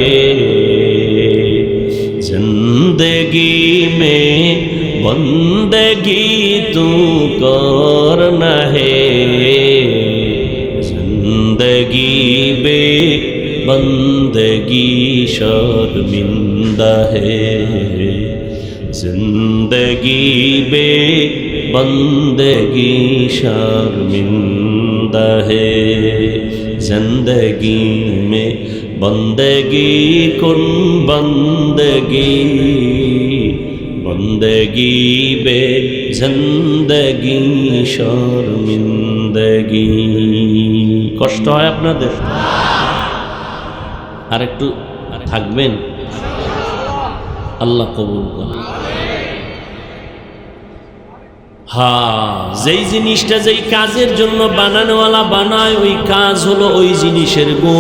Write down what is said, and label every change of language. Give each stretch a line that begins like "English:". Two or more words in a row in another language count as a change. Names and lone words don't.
Urdu: زندگی میں بندگی تو کرنا ہے، زندگی بے بندگی شرمندہ ہے، زندگی بے بندگی شرمندہ ہے۔ زندگی میں بندگی کن بندگی، بندگی بے زندگی শর্মিন্দগি।
Bangla: কষ্ট হয় আপনাদের? আর একটু থাকবেন, আল্লাহ কবুল করুন। হ্যাঁ, যেই জিনিসটা যেই কাজের জন্য বানানোওয়ালা বানায় ওই কাজ হলো ওই জিনিসের গুণ।